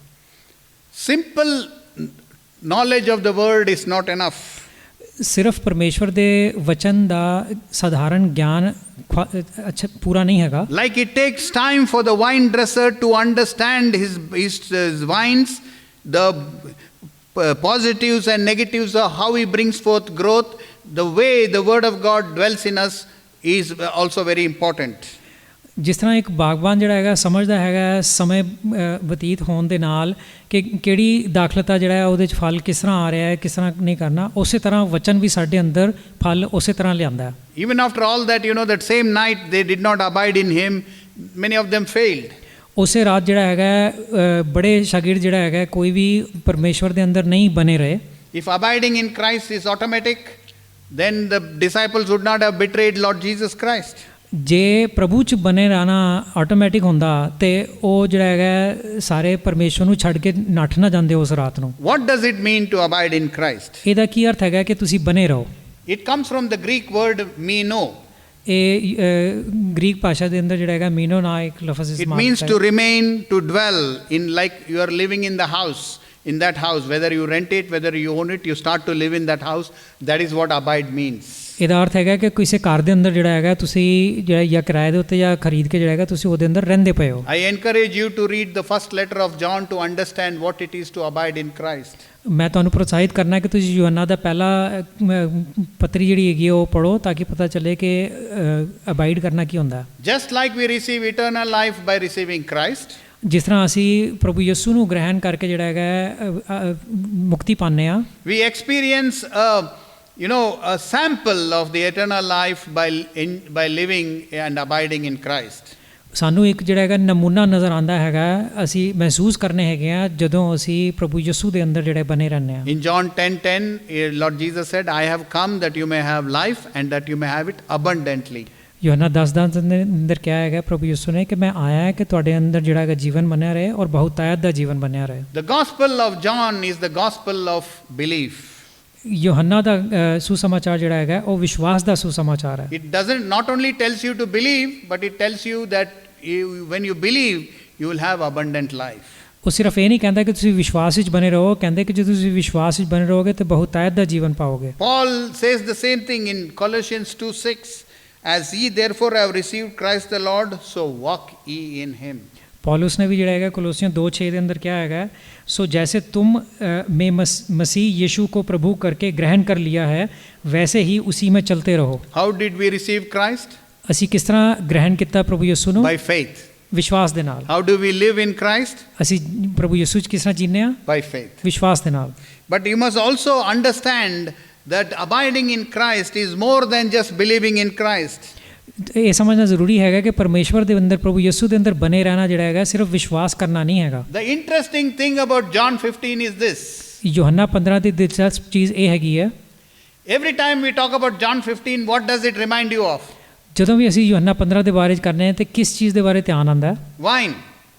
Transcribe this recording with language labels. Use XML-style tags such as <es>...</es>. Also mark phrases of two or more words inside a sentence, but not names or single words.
<en>Simple knowledge of the word is not enough.</en> <pa>ਸਿਰਫ ਪਰਮੇਸ਼ਵਰ ਦੇ ਵਚਨ ਦਾ ਸਧਾਰਨ ਗਿਆਨ ਅੱਛਾ ਪੂਰਾ ਨਹੀਂ ਹੈਗਾ।</pa> <en>Like it takes time for the vine dresser to understand his vines, the positives and negatives of how he brings forth growth. The way the word of God dwells in us is also very important.</en> <pa>ਜਿਸ ਤਰ੍ਹਾਂ ਇੱਕ ਬਾਗਬਾਨ ਜਿਹੜਾ ਹੈਗਾ ਸਮਝਦਾ ਹੈਗਾ ਸਮੇਂ ਬਤੀਤ ਹੋਣ ਦੇ ਨਾਲ ਕਿ ਕਿਹੜੀ ਦਾਖਲਤਾ ਜਿਹੜਾ ਹੈ ਉਹਦੇ 'ਚ ਫਲ ਕਿਸ ਤਰ੍ਹਾਂ ਆ ਰਿਹਾ ਹੈ, ਕਿਸ ਤਰ੍ਹਾਂ ਨਹੀਂ ਕਰਨਾ, ਉਸੇ ਤਰ੍ਹਾਂ ਵਚਨ ਵੀ ਸਾਡੇ ਅੰਦਰ ਫਲ ਉਸੇ ਤਰ੍ਹਾਂ ਲਿਆਂਦਾ ਹੈ।</pa> <en>Even after all that, you know, that same night they did not abide in him. Many of them failed.</en> <pa>ਉਸੇ ਰਾਤ ਜਿਹੜਾ ਹੈਗਾ ਬੜੇ ਸ਼ਾਗਿਰਦ ਜਿਹੜਾ ਹੈਗਾ ਕੋਈ ਵੀ ਪਰਮੇਸ਼ਵਰ ਦੇ ਅੰਦਰ ਨਹੀਂ ਬਣੇ ਰਹੇ।</pa> <en>If abiding in Christ is automatic, then the disciples would not have betrayed Lord Jesus Christ.</en> <pa>ਜੇ ਪ੍ਰਭੂ 'ਚ ਬਣੇ ਰਹਿਣਾ ਆਟੋਮੈਟਿਕ ਹੁੰਦਾ ਤੇ ਉਹ ਜਿਹੜਾ ਹੈਗਾ ਸਾਰੇ ਪਰਮੇਸ਼ਵਰ ਨੂੰ ਛੱਡ ਕੇ ਨੱਠ ਨਾ ਜਾਂਦੇ ਉਸ ਰਾਤ ਨੂੰ।</pa> <en>What does it mean to abide in Christ?</en> <pa>ਇਹਦਾ ਕੀ ਅਰਥ ਹੈਗਾ ਕਿ ਤੁਸੀਂ ਬਣੇ ਰਹੋ?</pa> <en>It comes from the Greek word meno.</en> <pa>ਇਹ ਗ੍ਰੀਕ ਭਾਸ਼ਾ ਦੇ ਅੰਦਰ ਜਿਹੜਾ ਹੈਗਾ ਮੀਨੋ ਨਾ ਇੱਕ ਲਫ਼ਜ਼</pa> <en>It</en> <pa>ਇਸਤੇਮਾਲ</pa> <en>means</en> <pa>ਕੀਤਾ</pa> <en>to</en> <pa>ਹੈ।</pa> <en>remain, to dwell in, like you are living in the house, in that house, whether you rent it, whether you own it, you start to live in that house. That is what abide means.</en> <pa>ਇਹਦਾ ਅਰਥ ਹੈਗਾ ਕਿ ਕਿਸੇ ਘਰ ਦੇ ਅੰਦਰ ਜਿਹੜਾ ਹੈਗਾ ਤੁਸੀਂ ਜਿਹੜਾ ਜਾਂ ਕਿਰਾਏ ਦੇ ਉੱਤੇ ਜਾਂ ਖਰੀਦ ਕੇ ਜਿਹੜਾ ਹੈਗਾ ਤੁਸੀਂ ਉਹਦੇ ਅੰਦਰ ਰਹਿੰਦੇ ਪਏ ਹੋ।</pa> <en>I encourage you to read the first letter of John to understand what it is to abide in Christ.</en> <pa>ਮੈਂ ਤੁਹਾਨੂੰ ਪ੍ਰੋਤਸਾਹਿਤ ਕਰਨਾ ਕਿ ਤੁਸੀਂ ਯੋਹੰਨਾ ਦਾ ਪਹਿਲਾ ਪੱਤਰੀ ਜਿਹੜੀ ਹੈਗੀ ਉਹ ਪੜ੍ਹੋ ਤਾਂ ਕਿ ਪਤਾ ਚੱਲੇ ਕਿ ਅਬਾਈਡ ਕਰਨਾ ਕੀ ਹੁੰਦਾ ਹੈ।</pa> <en>Just like we receive eternal life by receiving Christ,</en> <pa>ਜਿਸ ਤਰ੍ਹਾਂ ਅਸੀਂ ਪ੍ਰਭੂ ਯਿਸੂ ਨੂੰ ਗ੍ਰਹਿਣ ਕਰਕੇ ਜਿਹੜਾ ਹੈਗਾ ਮੁਕਤੀ ਪਾਉਂਦੇ ਹਾਂ,</pa> <en>we experience a sample of the eternal life by living and abiding in Christ.</en> <pa>ਸਾਨੂੰ ਇੱਕ ਜਿਹੜਾ ਹੈਗਾ ਨਮੂਨਾ ਨਜ਼ਰ ਆਉਂਦਾ ਹੈਗਾ, ਅਸੀਂ ਮਹਿਸੂਸ ਕਰਨੇ ਹੈਗੇ ਆ ਜਦੋਂ ਅਸੀਂ ਪ੍ਰਭੂ ਯਿਸੂ ਦੇ ਅੰਦਰ ਜਿਹੜੇ ਬਣੇ ਰਹਿੰਦੇ ਹਾਂ।</pa> <en>In John 10:10, Lord Jesus said, I have come that you may have life and that you may have it abundantly.</en> <pa>ਯੋਹੰਨਾ 10:10 ਦੇ ਅੰਦਰ ਕਿਹਾ ਹੈਗਾ ਪ੍ਰਭੂ ਯਿਸੂ ਨੇ ਕਿ ਮੈਂ ਆਇਆ ਕਿ ਤੁਹਾਡੇ ਅੰਦਰ ਜਿਹੜਾ ਹੈਗਾ ਜੀਵਨ ਬਣਿਆ ਰਹੇ ਔਰ ਬਹੁਤਾਇਤ ਦਾ ਜੀਵਨ ਬਣਿਆ ਰਹੇ।</pa> <en>The gospel of John is the gospel of belief.</en> <pa>ਯੋਹੰਨਾ ਦਾ ਸੁਸਮਾਚਾਰ ਜਿਹੜਾ ਹੈਗਾ ਉਹ ਵਿਸ਼ਵਾਸ ਦਾ ਸੁਸਮਾਚਾਰ ਹੈ।</pa> <en>It doesn't not only tells you to believe, but it tells you that when you believe, you will have abundant life.</en> <pa>ਉਹ ਸਿਰਫ ਇਹ ਨਹੀਂ ਕਹਿੰਦਾ ਕਿ ਤੁਸੀਂ ਵਿਸ਼ਵਾਸ ਵਿੱਚ ਬਣੇ ਰਹੋ, ਕਹਿੰਦੇ ਕਿ ਜੇ ਤੁਸੀਂ ਵਿਸ਼ਵਾਸ ਵਿੱਚ ਬਣੇ ਰਹੋਗੇ ਤਾਂ ਬਹੁਤਾਇਤ ਦਾ ਜੀਵਨ ਪਾਓਗੇ।</pa> <en>Paul says the same thing in Colossians 2:6, as ye therefore have received Christ the Lord, so walk ye in him.</en> <hi>पौलुस ने भी</hi> <pa>ਜਿਹੜਾ ਹੈਗਾ ਕੋਲੋਸੀਆਂ 2:6 ਦੇ ਅੰਦਰ ਕਿਹਾ ਹੈਗਾ,</pa> <hi>सो जैसे तुम में मसीह यीशु को प्रभु करके ग्रहण कर लिया है वैसे ही उसी में चलते रहो।</hi> <en>How did we receive Christ?</en> <pa>ਅਸੀਂ ਕਿਸ ਤਰ੍ਹਾਂ ਗ੍ਰਹਿਣ ਕੀਤਾ ਪ੍ਰਭੂ ਯਿਸੂ ਨੂੰ?</pa> <en>By faith.</en> <pa>ਵਿਸ਼ਵਾਸ ਦੇ ਨਾਲ।</pa> <en>How do we live in Christ?</en> <pa>ਅਸੀਂ ਪ੍ਰਭੂ ਯਿਸੂ 'ਚ ਕਿਸ ਤਰ੍ਹਾਂ ਜੀਂਦੇ ਹਾਂ?</pa> <en>By faith.</en> <pa>ਵਿਸ਼ਵਾਸ ਦੇ ਨਾਲ।</pa> <en>But you must also understand that abiding in Christ is more than just believing in Christ.</en> <pa>ਇਹ ਸਮਝਣਾ ਜ਼ਰੂਰੀ ਹੈਗਾ ਕਿ ਪਰਮੇਸ਼ਵਰ ਦੇ ਅੰਦਰ ਪ੍ਰਭੂ ਯਿਸੂ ਦੇ ਅੰਦਰ ਬਨੇ ਰਹਿਣਾ ਜਿਹੜਾ ਹੈਗਾ ਸਿਰਫ ਵਿਸ਼ਵਾਸ ਕਰਨਾ ਨਹੀਂ ਹੈਗਾ।</pa> <en>The interesting thing about John 15 is this.</en> <pa>ਯੋਹੰਨਾ 15 ਦੀ ਦਿਲਚਸਪ ਚੀਜ਼ ਇਹ ਹੈਗੀ ਹੈ,</pa> <en>Every time we talk about John 15, what does it remind you of?</en> <pa>ਜਦੋਂ ਵੀ ਅਸੀਂ ਯੋਹੰਨਾ 15 ਦੇ ਬਾਰੇ ਚ ਕਰਨੇ ਆ ਤੇ ਕਿਸ ਚੀਜ਼ ਦੇ ਬਾਰੇ ਧਿਆਨ ਆਉਂਦਾ ਹੈ?</pa>